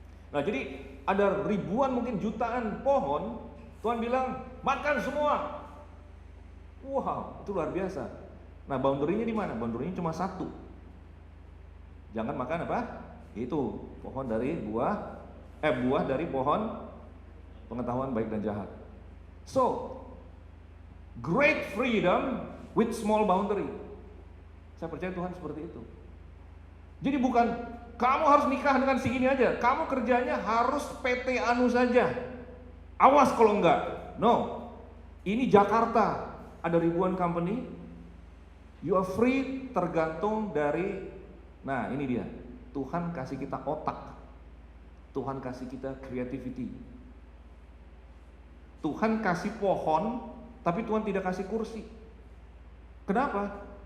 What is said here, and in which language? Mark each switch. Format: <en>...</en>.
<id>Nah, jadi ada ribuan mungkin jutaan pohon, Tuhan bilang, "Makan semua." Wow, itu luar biasa. Nah, boundary-nya di mana? Boundary-nya cuma satu. Jangan makan apa? Itu buah dari pohon pengetahuan baik dan jahat.</id> <en>So, great freedom with small boundary.</en> <id>Saya percaya Tuhan seperti itu. Jadi bukan kamu harus nikah dengan si ini aja. Kamu kerjanya harus PT Anu saja. Awas kalau enggak. No. Ini Jakarta, ada ribuan company.</id> <en>You are free</en> <id>tergantung dari, nah ini dia, Tuhan kasih kita otak, Tuhan kasih kita creativity, Tuhan kasih pohon, tapi Tuhan tidak kasih kursi. Kenapa?</id>